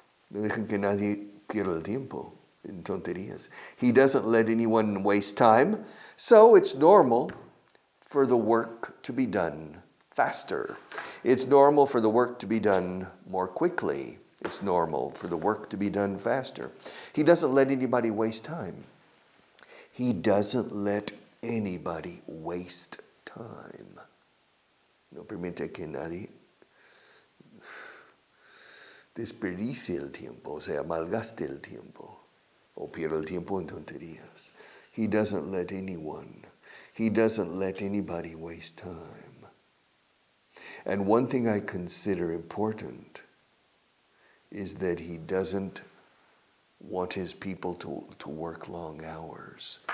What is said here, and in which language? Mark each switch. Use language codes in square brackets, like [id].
[es] No dejan que nadie pierda el tiempo en tonterías. [en] He doesn't let anyone waste time, so it's normal for the work to be done faster. It's normal for the work to be done more quickly. It's normal for the work to be done faster. He doesn't let anybody waste time. He doesn't let anybody waste time. [es] No permite que nadie desperdicie el tiempo, o sea, malgaste el tiempo, o pierda el tiempo en tonterías. [en] He doesn't let anyone, he doesn't let anybody waste time. And one thing I consider important is that he doesn't want his people to work long hours.